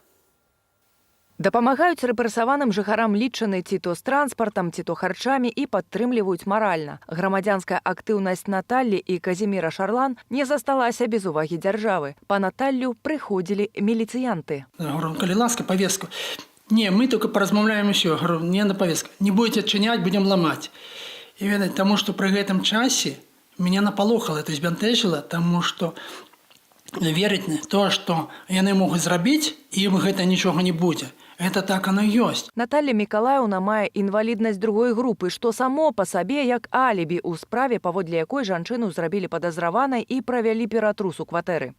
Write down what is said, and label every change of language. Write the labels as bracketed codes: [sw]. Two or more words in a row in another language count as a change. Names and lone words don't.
[be] Дапамагаюць рэпрэсаваным жыхарам лічаны ці то з транспартам, ці то харчамі і падтрымліваюць маральна. Грамадзянская актыўнасць Наталлі і Казіміра Шарлан не засталася без увагі дзяржавы. Па Наталлю прыходзілі міліцыянты. [ru] Говорю, [be] калі ласка, [ru] повестку. Не, мы только [be] поразмаўляем усё. [ru] Говорю, не на повестку. Не будете адчыняць, будем ламаць. [be] І ведаць, таму што пры гэтым часе меня напалохала, [ru] то есть [be] бянтэжыла, таму што верыць на то, што яны могуць зрабіць, ім гэта нічога не будзе. [ru] Это так оно ёсць. [be] Наталля Мікалаеўна мае інваліднасць другой групы, што само па сабе як алібі ў справе, паводле якой жанчыну зрабілі падазраванай і правялі ператрус у кватэры.